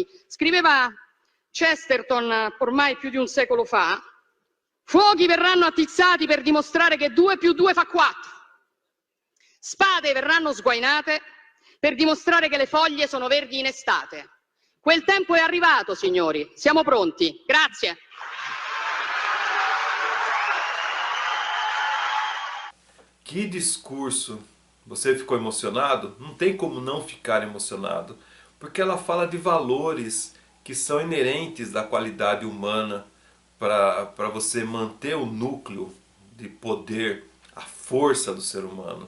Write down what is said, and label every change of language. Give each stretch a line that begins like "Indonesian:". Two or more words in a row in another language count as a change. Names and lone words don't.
Italian: Scriveva Chesterton ormai più di un secolo fa: fuochi verranno attizzati per dimostrare che 2 più 2 fa 4. Spade verranno sguainate per dimostrare che le foglie sono verdi in estate. Quel tempo è arrivato, signori. Siamo pronti. Grazie.
Portuguese: Que discurso! Você ficou emocionado? Não tem como não ficar emocionado, porque ela fala de valores que são inerentes da qualidade humana para você manter o núcleo de poder, a força do ser humano.